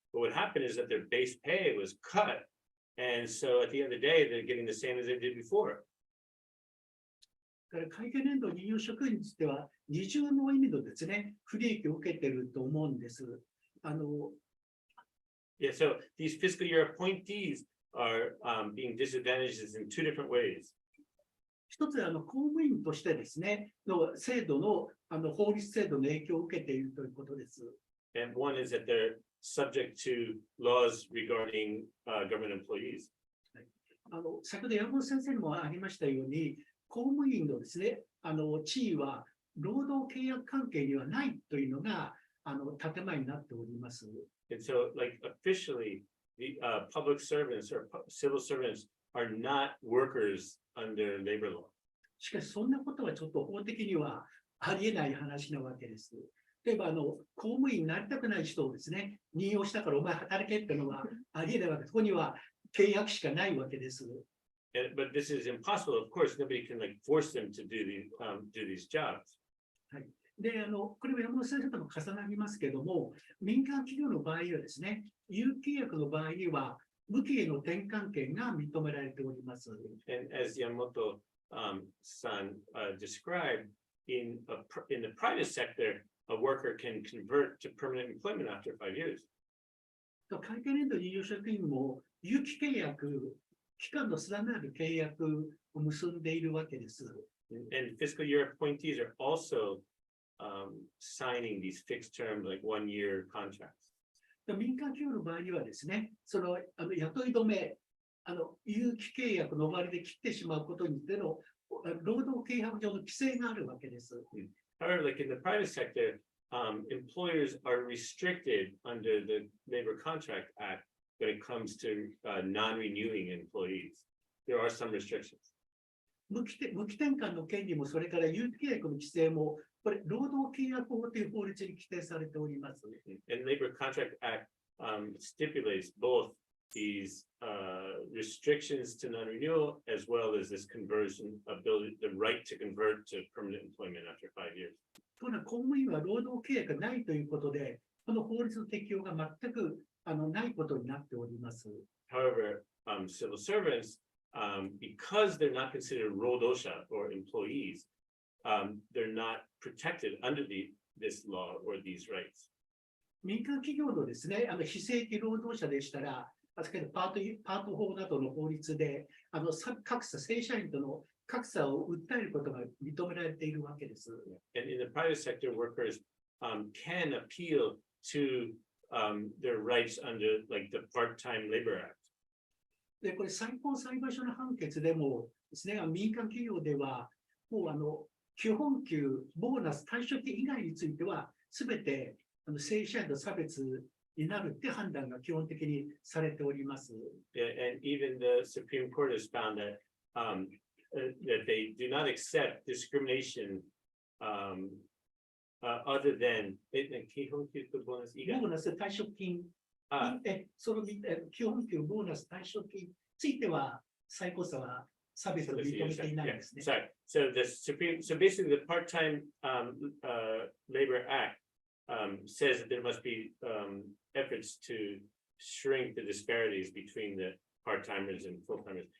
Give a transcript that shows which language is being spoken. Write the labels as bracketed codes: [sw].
[en] But what happened is that their base pay was cut. And so at the end of the day, they're getting the same as they did before. [ja] 会計年度任用職員については、二重の意味のですね、不利益を受けていると思うんです。 [en] Yeah, so these fiscal year appointees are being disadvantaged in two different ways. [ja] 一つは公務員としてですね、の制度の法律制度の影響を受けているということです。 [en] And one is that they're subject to laws regarding government employees. [ja] 先ほど山本先生にもありましたように、公務員のですね、地位は労働契約関係にはないというのが建前になっております。 [en] And so, like officially, the public servants or civil servants are not workers under labor law. [ja] しかし、そんなことはちょっと法的にはありえない話なわけです。例えば、公務員になりたくない人をですね、任用したからお前働けっていうのはありえないわけです。そこには契約しかないわけです。 [en] But this is impossible. Of course, nobody can force them to do these jobs. [ja] はい。で、これは山本先生とも重なりますけども、民間企業の場合はですね、有契約の場合には、無期への転換権が認められております。 [en] And as Yamamoto san described, in the private sector, a worker can convert to permanent employment after 5 years. [ja] 会計年度任用職員も有期契約、期間の定めある契約を結んでいるわけです。 [en] And fiscal year appointees are also signing these fixed term, like 1-year contracts. [ja] 民間企業の場合にはですね、その雇い止め、有期契約の終わりで切ってしまうことについての労働契約上の規制があるわけです。 [en] However, like in the private sector, employers are restricted under the Labor Contract Act when it comes to non-renewing employees. There are some restrictions. [ja] 無期転換の権利も、それから有期契約の規制も、これ、労働契約法という法律に規定されております。 [en] And Labor Contract Act stipulates both these restrictions to non-renewal as well as this conversion ability, the right to convert to permanent employment after 5 years. [ja] というのは、公務員は労働契約がないということで、この法律の適用が全くないことになっております。 [en] However, civil servants, because they're not considered rodosha or employees, they're not protected under this law or these rights. [ja] 民間企業のですね、非正規労働者でしたら、パート法などの法律で、格差、正社員との格差を訴えることが認められているわけです。 [en] And in the private sector, workers can appeal to their rights under like the part-time labor act. [ja] で、これ最高裁判所の判決でもですね、民間企業では、もう基本給、ボーナス、退職金以外については、すべて正社員と差別になるって判断が基本的にされております。 [en] And even the Supreme Court has found that that they do not accept discrimination other than [ja] 基本給とボーナス以外。ボーナス、退職金、その基本給、ボーナス、退職金については、最高裁は差別を認めていないですね。 [en] Sorry. So basically the part-time labor act says that there must be efforts to shrink the disparities between the part-timers and full-timers.